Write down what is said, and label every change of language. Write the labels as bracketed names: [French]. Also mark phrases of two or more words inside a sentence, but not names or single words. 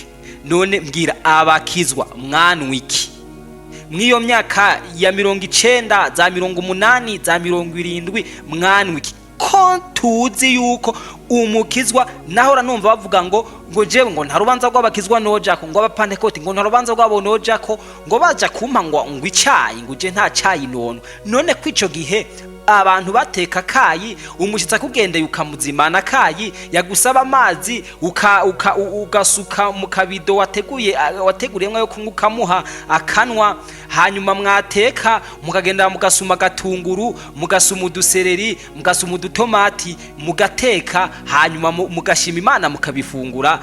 [Rundi] None mbwira abakizwa mwana wiki mw'iyo myaka ya 90 za 80 za 70 mwana wiki ko tuzi yuko umukizwa nahora numva bavuga ngo jewe ngo nta rubanza rw'abakizwa nojako, ngo abapantekoti ngo nta rubanza rw'abo nojako, ngo baja kumpa ngo icayi, ngo je nta cayi none kwico gihe abantu bateka kayi umushitsa kugendeye ukamuzimana kayi yagusaba amazi ugasuka mu kabido wateguriyemwe yo kunywa ukamuha akanwa, hanyuma mwateka mukagenda mugasuma gatunguru, mugasuma udusereri, mugasuma udutomati, mugateka, hanyuma mugashima Imana mukabifungura.